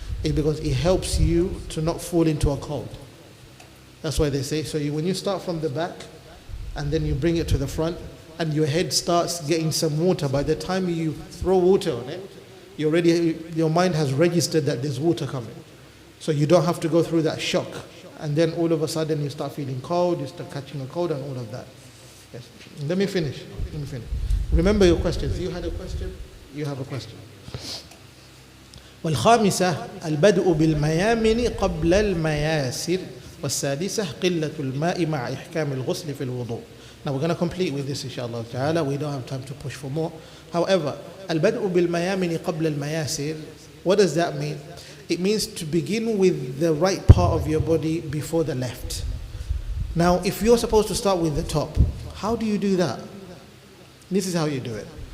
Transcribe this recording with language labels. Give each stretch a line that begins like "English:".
English: It's because it helps you to not fall into a cold. That's why they say. So when you start from the back, and then you bring it to the front, and your head starts getting some water, by the time you throw water on it, your mind has registered that there's water coming. So you don't have to go through that shock. And then all of a sudden you start feeling cold, you start catching a cold and all of that. Yes. Let me finish. Remember your questions. You had a question? You have a question.
Arabic: والخامسة البدء بالميامن قبل المياسر والسادسة قلة الماء مع إحكام الغسل في الوضوء.
English: Now we're going to complete with this inshallah ta'ala. We don't have time to push for more. However,
Arabic: البدء بالميامن قبل المياسر,
English: what does that mean? It means to begin with the right part of your body before the left. Now, if you're supposed to start with the top, how do you do that? This is how you do it.